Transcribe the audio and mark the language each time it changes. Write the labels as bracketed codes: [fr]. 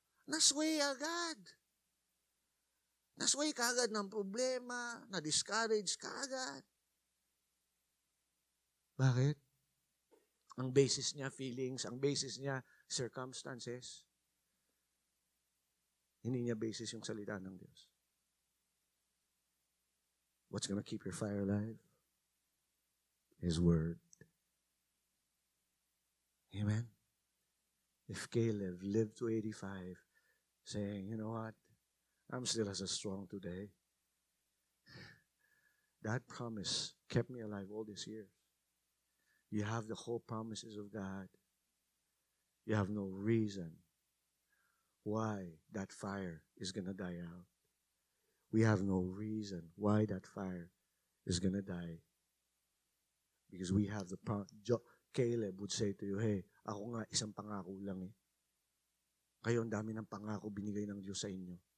[tl] Nasway agad. Nasway ka agad ng problema, na-discourage ka agad. Bakit? Ang basis niya, feelings. Ang basis niya, circumstances. Hindi niya basis yung salita ng Diyos. [en] What's gonna keep your fire alive? His word. Amen? If Caleb lived to 85, saying, you know what? I'm still as strong today. That promise kept me alive all these years. You have the whole promises of God. You have no reason why that fire is going to die out. We have no reason why that fire is going to die. Because we have the promise. Caleb would say to you, hey, [tl] ako nga isang pangako lang eh. Kayo ang dami ng pangako binigay ng Diyos sa inyo.